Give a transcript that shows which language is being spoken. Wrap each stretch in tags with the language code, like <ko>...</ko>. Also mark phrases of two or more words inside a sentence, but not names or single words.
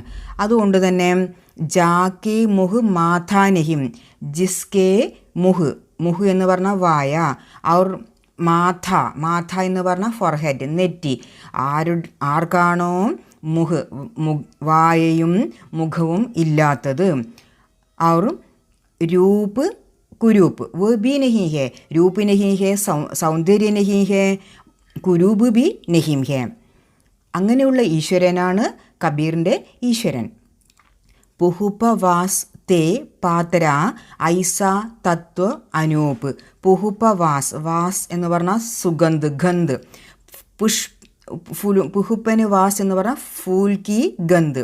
<ml>അതുകൊണ്ട് തന്നെ</ml> <hi>जाके मुँह माथा नहीं, जिसके मुँह,</hi> <ml>മുഹ് എന്ന് പറഞ്ഞാൽ വായ,</ml> <hi>और माथा</hi> <ml>എന്ന് പറഞ്ഞാൽ ഫോർഹെഡ്, നെറ്റി, ആർക്കാണോ വായയും മുഖവും ഇല്ലാത്തത്,</ml> <hi>और रूप कुरूप वो भी नहीं है, रूप नहीं है, സൗന്ദര്യ नहीं है, കുരൂപ് भी नहीं है.</hi> <ml>അങ്ങനെയുള്ള ഈശ്വരനാണ് കബീറിൻ്റെ ഈശ്വരൻ.</ml> <hi>पुहुपवास ते पात्र ऐसा तत्व अनूप.</hi> <ml>പുഹുപവാസ്, വാസ് എന്ന് പറഞ്ഞാൽ സുഗന്ധ്, ഗന്ധ്. പുഹുപ്പന് വാസ് എന്ന് പറഞ്ഞാൽ</ml> <hi>फूल की गंध.</hi>